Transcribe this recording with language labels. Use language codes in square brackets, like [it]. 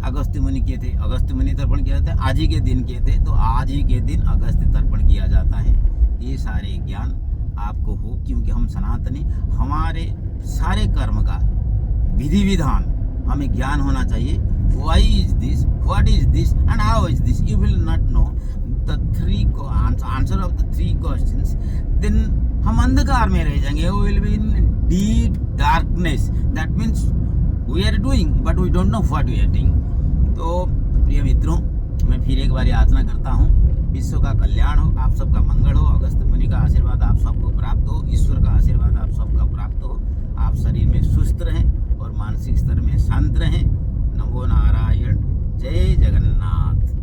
[hi] अगस्त्य मुनि किए थे, अगस्त्य मुनि तर्पण किया जाता है। आज ही के दिन किए थे, तो आज ही के दिन अगस्त्य तर्पण किया जाता है। ये सारे ज्ञान आपको हो, क्योंकि हम सनातनी, हमारे सारे कर्म का विधि विधान हमें ज्ञान होना चाहिए। [en] Why is this? What is this? And how is this? You will not know the answer of the 3 questions. [hi] Then हम अंधकार में रह जाएंगे। [en] We will be in deep darkness. That means we are doing, but we don't know what we are doing. [hi] तो प्रिय मित्रों, मैं फिर एक बार याचना करता हूँ, विश्व का कल्याण हो, आप सबका मंगल हो, अगस्त मुनि का आशीर्वाद आप सबको प्राप्त हो, ईश्वर का आशीर्वाद आप सबका प्राप्त हो, आप शरीर में सुस्त रहें और मानसिक स्तर में शांत रहें। नमो नारायण, जय जगन्नाथ।